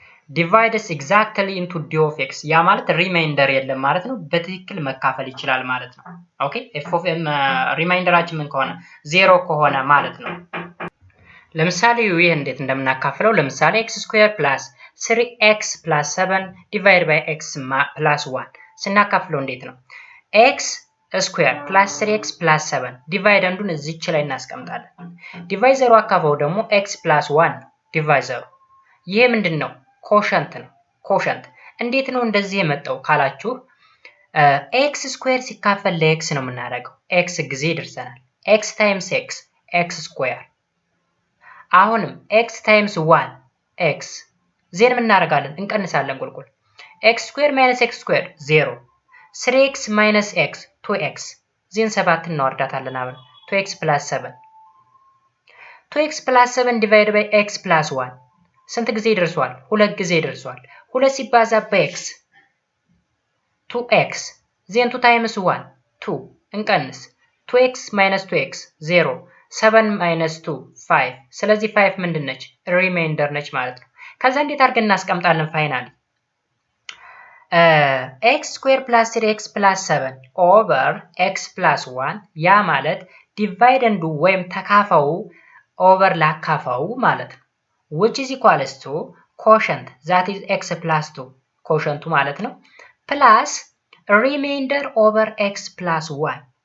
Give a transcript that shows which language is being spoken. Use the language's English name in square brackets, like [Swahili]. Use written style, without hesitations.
[English] divides exactly into d of x [Amharic] ያ ማለት ሪማይንደር የለም ማለት ነው። በትክክል መካፈል ይችላል ማለት ነው። ኦኬ f of ሪማይንደራችን ምን ከሆነ 0 ከሆነ ማለት ነው። ለምሳሌ ይሄ እንዴት እንደምናካፍለው ለምሳሌ x ስኩዌር ፕላስ 3x ፕላስ 7 ዲቫይድ ባይ x ፕላስ 1 ስናካፍለው እንዴት ነው? x ስኩዌር ፕላስ 3x ፕላስ 7 ዲቫይደንዱን እዚች ላይ እናስቀምጣለን። ዲቫይዘሩ አካፋው ደግሞ x ፕላስ 1 ዲቫይዘሩ ይሄ ምንድነው? ኮሸንት ነው። ኮሸንት እንዴት ነው እንደዚህ የመጣው ካላችሁ x ስኩዌር ሲካፈል ለx ነው የምናደርገው። x ጊዜ ይደርሰናል። x ታይምስ x x ስኩዌር አሁንም x ታይምስ 1 x ዜን ምን እናደርጋለን? እንቀንሳለን ቁልቁል x ስኩዌር ማይነስ x ስኩዌር 0 3x ማይነስ x 2x ዜን 7 እናወርዳታለን አብረን 2x ፕላስ 7 2x ፕላስ 7 ዲቫይድ ባይ x ፕላስ 1 ስንት ጊዜ ይደርሷል? 2 ጊዜ ይደርሷል። 2 ሲባዛ በx 2x ዜን 2 ታይምስ 1 2 እንቀንስ 2x ማይነስ 2x 0 7 ማይነስ 2 5 ስለዚህ 5 ምንድነች? ሪማይንደር ነች ማለት ነው። ከዛ እንዴት አድርገን እናስቀምጣለን? ፋይናሊ x ስኩዌር ፕላስ 3x ፕላስ 7 ኦቨር x ፕላስ 1 ያ ማለት ዲቫይደንዱ ወይም ተካፋው ኦቨር ላካፋው ማለት ነው። [English] which is equals to quotient that is x plus 2 quotient [Amharic] ማለት ነው [English] plus remainder over x plus 1